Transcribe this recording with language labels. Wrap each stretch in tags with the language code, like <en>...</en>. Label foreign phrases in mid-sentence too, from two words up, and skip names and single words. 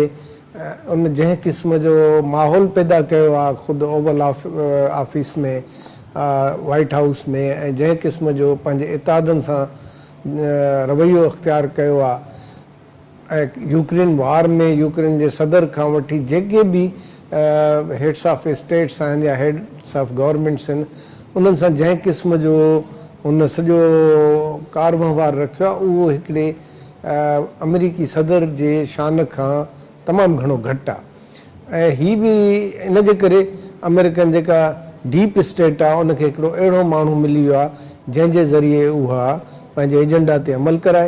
<sd>उन जंहिं क़िस्म जो माहौल पैदा कयो आहे ख़ुदि ओवल ऑफिस में वाइट हाउस में ऐं जंहिं क़िस्म जो पंहिंजे इतादनि सां रवैयो इख़्तियार कयो आहे ऐं यूक्रेन वार में यूक्रेन जे सदर खां वठी जेके बि</sd> <en>heads of states</en> <sd>आहिनि या</sd> <en>heads of governments</en> <sd>आहिनि उन्हनि सां जंहिं क़िस्म जो हुन सॼो कार वहिंवार रखियो आहे उहो हिकिड़े अमेरिकी सदर जे शान खां तमामु घणो घटि आहे। ऐं हीअ बि इन जे करे अमेरिकन जेका</sd> <en>deep state</en> <sd>आहे उनखे हिकिड़ो अहिड़ो माण्हू मिली वियो आहे जंहिंजे ज़रिए उहा पंहिंजे एजेंडा ते अमल कराए।</sd>